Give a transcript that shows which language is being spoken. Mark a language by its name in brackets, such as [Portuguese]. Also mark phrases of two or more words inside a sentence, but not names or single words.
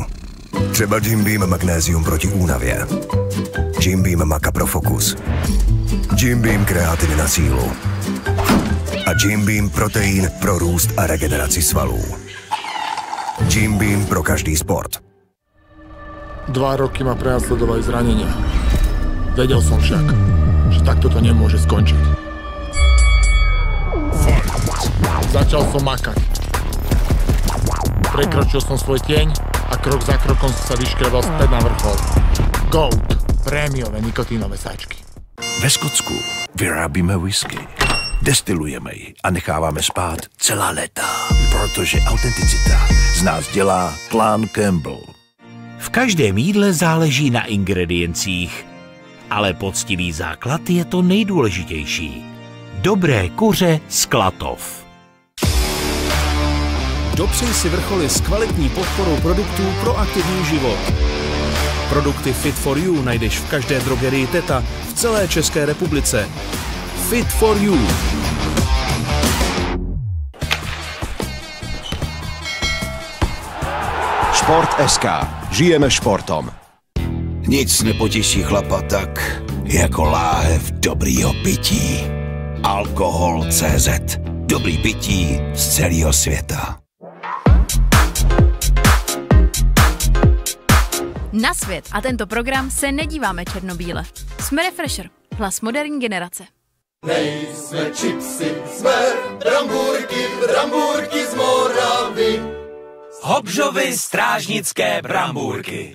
[Czech] Třeba Jim Beam magnézium proti únavě. Jim Beam maka pro fokus. Jim Beam kreatiny na sílu. A Jim Beam protein pro růst a regeneraci svalů. Jim Beam pro každý sport. [Slovak] 2 roky ma prenasledovali zranenia. Vedel som však, že takto to nemôže skončiť. Začal som makať. Prekročil som svoj tieň a krok za krokom som sa vyškrebal späť na vrchol. GOAT, prémiové nikotínové sáčky. [Czech] Ve Skotsku vyrábíme whisky, destilujeme ji a necháváme spát celá léta, protože autenticita z nás dělá klán Campbell. V každém jídle záleží na ingrediencích, ale poctivý základ je to nejdůležitější. Dobré kuře z Klatov. Dopřej si vrcholy s kvalitní podporou produktů pro aktivní život. Produkty Fit for You najdeš v každé drogerii Teta v celé České republice. Fit for You. [Slovak] Šport.sk. Žijeme športom. [Czech] Nic nepotěší chlapa tak, jako láhev dobrýho pití. Alkohol.cz. Dobrý pití z celého světa. Na svět a tento program se nedíváme černobíle. Jsme Refresher, hlas moderní generace. Nejsme čipsy, jsme brambůrky z Moravy. Hobžovy strážnické brambůrky.